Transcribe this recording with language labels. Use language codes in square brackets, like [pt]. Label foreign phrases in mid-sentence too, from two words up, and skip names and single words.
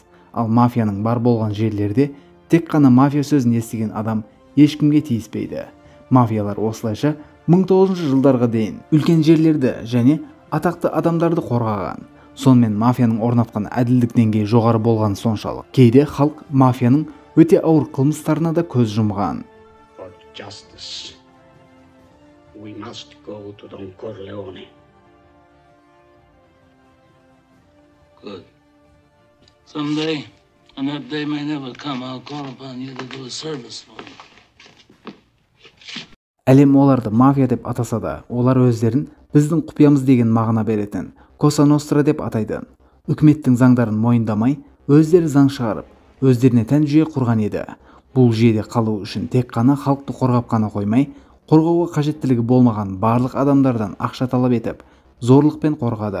[kk] Ал мафияның бар болған жерлерде тек қана мафия сөзін естіген адам ешкімге тиіспейді. Мафиялар осылайша 1900 жылдарға дейін үлкен жерлерді және атақты адамдарды қорғаған. Сонымен мафияның орнатқан әділдік деңгейі жоғары болған соншалық, кейде халық мафияның өте ауыр қылмыстарына да көз жұмған. [en] For justice, we must go to Don Corleone. Good. Someday, and that day may never come, I'll call upon you to do a service for me. [kk] Әлем оларды мафия деп атаса да, олар өздерін біздің құпиямыз деген мағына беретін Коса Ностра деп атайды. Үкіметтің заңдарын мойындамай, өздері заң шығарып, өздеріне тән жүйе құрған еді. Бұл жүйеде қалу үшін тек қана халықты қорғап қана қоймай, қорғауға қажеттілігі болмаған барлық адамдардан ақша талап етіп, зорлықпен қорғады.